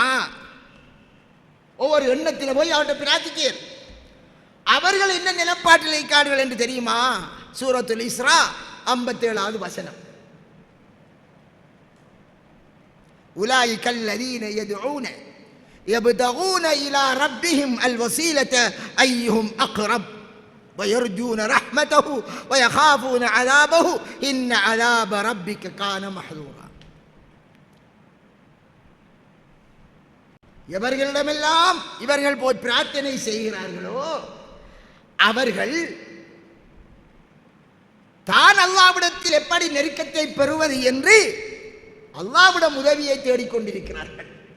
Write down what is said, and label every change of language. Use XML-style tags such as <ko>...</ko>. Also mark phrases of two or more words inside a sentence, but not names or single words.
<ta>ஒவ்வொரு எண்ணத்தில் போய் அவர்கிட்ட பிரார்த்திக்க அவர்கள் என்ன நிலப்பாட்டில் இருக்கார்கள் என்று தெரியுமா? சூரத்துல் இஸ்ரா 57வது வசனம்.</ta> <ar>أولئك الذين يدعون يبتغون إلى ربهم الوسيلة أيهم أقرب. ويرجون رحمته ويخافون عذابه إن عذاب ربك كان محذورا.</ar> <ta>எவர்களிடமெல்லாம் இவர்கள் போய் பிரார்த்தனை செய்கிறார்களோ அவர்கள் தான் அல்லாஹ்விடத்தில் எப்படி நெருக்கத்தை பெறுவது என்று அல்லாஹ்விடம் உதவியை தேடிக்கொண்டிருக்கிறார்கள்.</ta>